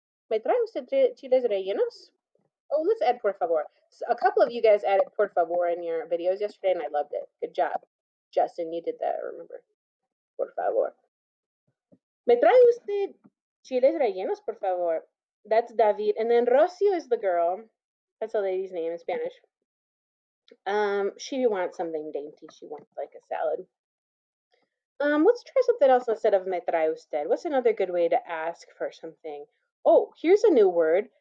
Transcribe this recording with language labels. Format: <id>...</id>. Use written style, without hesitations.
<es>¿Me trae usted chiles rellenos?</es> <en>Oh, let's add</en> <es>por favor.</es> <en>So a couple of you guys added</en> <es>por favor</es> <en>in your videos yesterday, and I loved it. Good job. Justin, you did that, remember.</en> <es>Por favor. ¿Me trae usted chiles rellenos, por favor?</es> <en>That's David. And then Rocio is the girl. That's a lady's name in Spanish. She wants something dainty. She wants like a salad. Let's try something else instead of</en> <es>me trae usted.</es> <en>What's another good way to ask for something? Oh, here's a new word.</en>